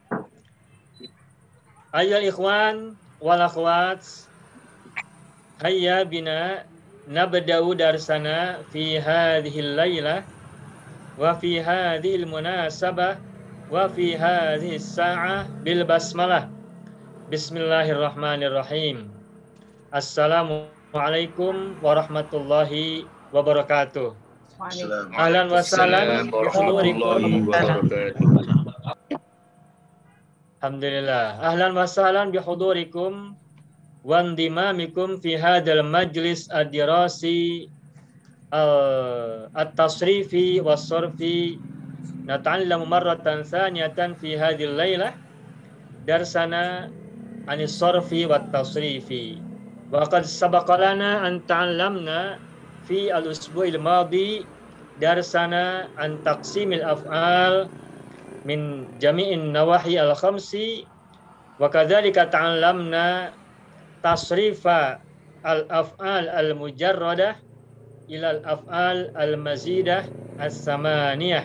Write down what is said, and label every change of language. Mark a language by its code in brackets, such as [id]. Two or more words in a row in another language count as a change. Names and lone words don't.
[ar] أيها الإخوان والأخوات، هيا بنا نبدأ درسنا في هذه الليلة وفي هذه المناسبة وفي هذه الساعة بالبسملة. بسم الله الرحمن الرحيم. السلام عليكم ورحمة الله وبركاته. أهلا وسهلا بحضوركم. الحمد لله. أهلا وسهلا بحضوركم وانضمامكم في هذا المجلس الدراسي التصريفي والصرفي. نتعلم مرة ثانية في هذه الليلة درسنا عن الصرف والتصريف. وقد سبق لنا أن تعلمنا في الأسبوع الماضي درسنا عن تقسيم الأفعال من جميع النواحي الخمس وكذلك تعلمنا تصريف الأفعال المجردة إلى الأفعال المزيدة الثمانية.